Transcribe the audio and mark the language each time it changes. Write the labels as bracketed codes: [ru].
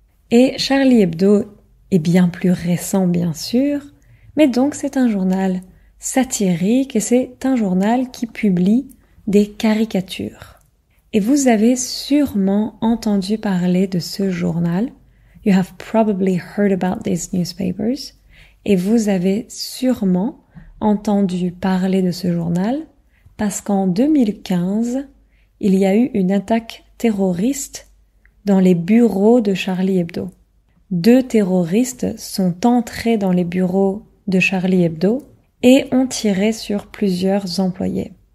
[fr] Et Charlie Hebdo est bien plus récent, bien sûr, mais donc c'est un journal satirique et c'est un journal qui publie des caricatures. Et vous avez sûrement entendu parler de ce journal. [en] You have probably heard about these newspapers. [fr] Et vous avez sûrement entendu parler de ce journal parce qu'en 2015, il y a eu une attaque terroriste dans les bureaux de Charlie Hebdo. 2 terroristes sont entrés dans les bureaux de Charlie Hebdo et ont tiré sur plusieurs employés.